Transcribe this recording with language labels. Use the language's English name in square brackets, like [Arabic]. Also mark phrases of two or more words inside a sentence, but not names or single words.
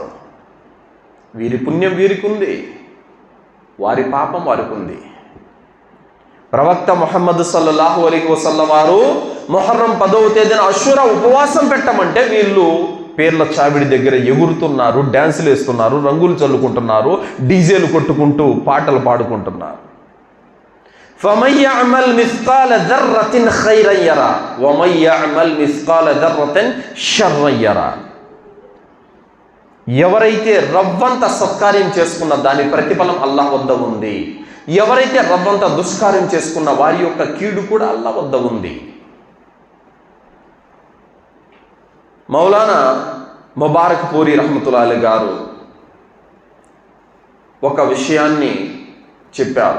[Telugu] వీరి పుణ్యం వీరికి ఉంది, వారి పాపం వారికి ఉంది. ప్రవక్త ముహమ్మద్ [Arabic] صلى الله عليه وسلم [Telugu] వారు ముహర్రం 10వ తేదీన అషూరా ఉపవాసం పెట్టమంటే వీళ్ళు పీర్ల చావిడి దగ్గర ఎగురుతున్నారు, డ్యాన్సులు వేస్తున్నారు, రంగులు చల్లుకుంటున్నారు, డీజేలు కొట్టుకుంటూ పాటలు పాడుకుంటున్నారు. [Arabic] فَمَنْ يَعْمَلْ مِثْقَالَ ذَرَّةٍ خَيْرًا يَرَهُ وَمَنْ يَعْمَلْ مِثْقَالَ ذَرَّةٍ شَرًّا يَرَهُ. [Telugu] ఎవరైతే రవ్వంత సత్కార్యం చేసుకున్న దాని ప్రతిఫలం అల్లాహ్ వద్ద ఉంది. ఎవరైతే రవ్వంత దుష్కార్యం చేసుకున్న వారి యొక్క కీడు కూడా అల్లాహ్ వద్ద ఉంది. మౌలానా ముబారక్ పూరి [Arabic] رحمة الله عليه [Telugu] గారు ఒక విషయాన్ని చెప్పారు.